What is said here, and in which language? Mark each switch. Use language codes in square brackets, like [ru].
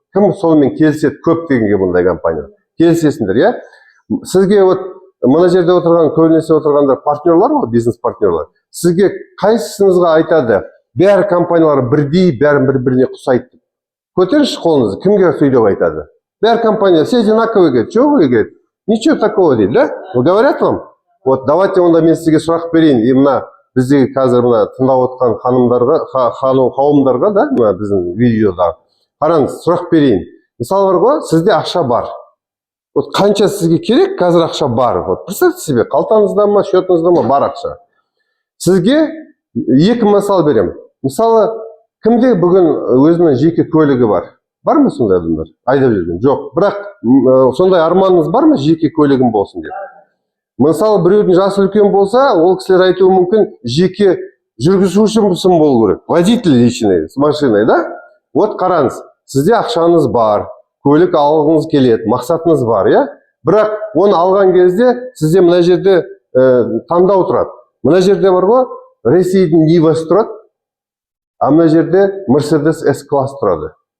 [kk] Кім сонымен келіседі көп дегенге бұндай компания? Келісесіңдер, Сізге мына жерде отырған, көбінесе отырғандар партнерлар ғой, бизнес партнерлар. Сізге қайсысыңызға айтады? Бәрі компаниялар бірдей, бәрі бір-біріне ұқсайды. Көтеріңізші қолыңызды, кімге сөйлеп айтады? Бәрі компания, [ru] все одинаковые, говорит, что вы, говорит? Ничего такого [kk] дейді, [ru] да? Говорят вам? [kk] Давайте онда мен сізге сұрақ берейін. Мына біздегі қазір тыңдап отқан қауымдарға да, біздің видеода. Қараңыз, сұрақ берейін. Мысалы бар ғой, сізде ақша бар. Қанша сізге керек, қазір ақша бар. [ru] Представьте себе, [kk] қалтаңызда ма, счетыңызда ма бар ақша. Сізге екі мысал берем. Мысалы, кімде бүгін өзінің жеке көлігі бар? Бар ма сондай адамдар? Айдап жүрген? Жоқ. Бірақ сондай арманыңыз бар ма, жеке көлігім болсын деп? Мысалы, біреудің жасы үлкен болса, ол кісілер айтуы мүмкін, жеке жүргізушісің болу керек. [ru] Водитель личный, с машиной, да? [kk] Қараңыз, сізде ақшаңыз бар, көлік алғыңыз келеді, мақсатыңыз бар, Бірақ оны алған кезде сізде мына жерде таңдау тұрады. Мына жерде бар ғой, Ресейдің Нивасы тұрады, а мына жерде Mercedes S-класс тұрады.